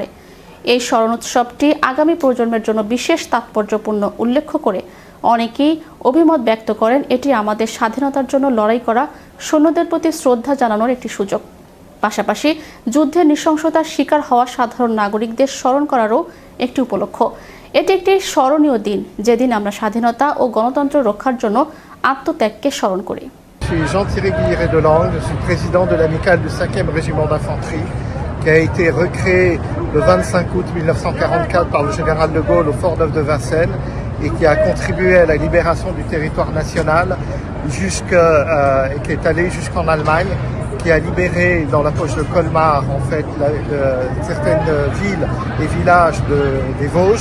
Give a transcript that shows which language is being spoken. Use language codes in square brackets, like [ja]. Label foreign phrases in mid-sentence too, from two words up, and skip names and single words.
[bn] এই স্মরণোৎসবটি আগামী প্রজন্মের জন্য বিশেষ তাৎপর্যপূর্ণ উল্লেখ করে অনেকেই অভিমত ব্যক্ত করেন, এটি আমাদের স্বাধীনতার জন্য লড়াই করা সৈন্যদের প্রতি শ্রদ্ধা জানানোর একটি সুযোগ, পাশাপাশি যুদ্ধের নৃশংসতার শিকার হওয়া সাধারণ নাগরিকদের স্মরণ করারও একটি উপলক্ষ। এটি একটি স্মরণীয় দিন, যেদিন আমরা স্বাধীনতা ও গণতন্ত্র রক্ষার জন্য আত্মত্যাগকে স্মরণ করি। [fr] Je suis Jean-Thierry Guilleré-Delangle, je suis président de l'amicale du 5e régiment d'infanterie qui a été recréé le 25 août 1944 par le général de Gaulle au Fort-Neuf de Vincennes et qui a contribué à la libération du territoire national et qui est allé jusqu'en Allemagne, qui a libéré dans la poche de Colmar en fait certaines villes et villages des Vosges.